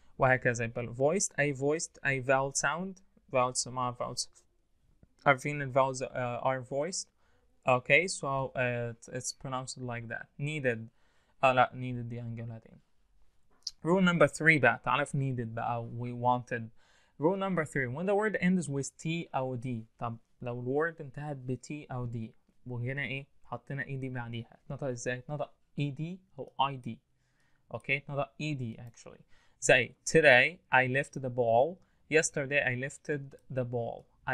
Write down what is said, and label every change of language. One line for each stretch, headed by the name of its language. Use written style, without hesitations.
Arabic: وهكذا يبقى voiced.
English: I vowel sound. Vowels ما vowels.
Arabic: عارفين
English: ال vowels are voiced. Okay, so it's pronounced like that. Needed.
Arabic: لا needed دي هنجيبها تاني.
English: Rule number 3 بقى. تعرف needed بقى we wanted. Rule number 3, when the word ends with T أو D.
Arabic: طب لو الword انتهت ب T أو D وهنا ايه؟ حطينا ED بعديها. اتنطق ازاي؟ اتنطق ED أو ID.
English: Okay,
Arabic: اتنطق
English: ED actually. زي today I lifted the ball. Yesterday I lifted the ball.